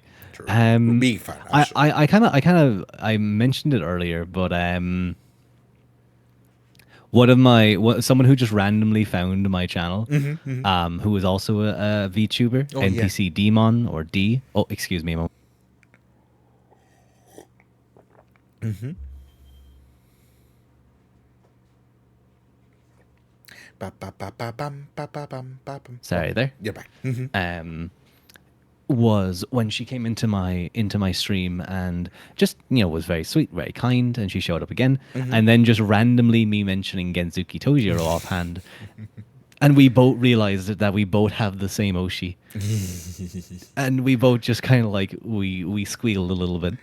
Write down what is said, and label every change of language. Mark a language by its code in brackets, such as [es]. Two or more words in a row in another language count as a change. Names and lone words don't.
[en] True. Big fan. I mentioned it earlier, but Someone who just randomly found my channel, who is also a VTuber, Oh, yeah. NPC Demon or D. Oh, excuse me. Ba, ba, ba, ba, bum, ba, ba, bum, ba, bum. Sorry, there. You're back. Was when she came into my stream and just was very sweet, very kind, and she showed up again, and then just randomly me mentioning Gensuki Tojiro offhand, and we both realized that we both have the same Oshi, and we both just kind of like we squealed a little bit.